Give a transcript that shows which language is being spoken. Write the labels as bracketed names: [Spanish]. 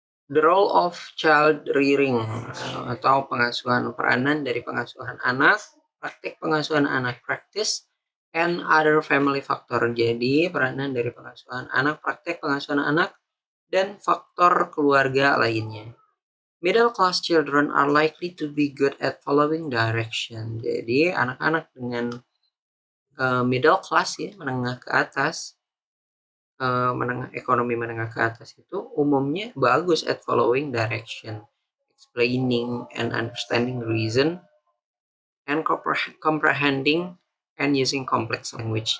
[English] The role of child rearing [Indonesian] atau pengasuhan, peranan dari pengasuhan anak, [English] praktik pengasuhan anak, practice and other family factor. [Indonesian] Jadi peranan dari pengasuhan anak, praktek pengasuhan anak, dan faktor keluarga lainnya. [English] Middle class children are likely to be good at following direction. [Indonesian] Jadi anak-anak dengan middle class ya, menengah ke atas, ekonomi menengah ke atas itu umumnya bagus [English] at following direction, explaining and understanding reason, and comprehending and using complex language.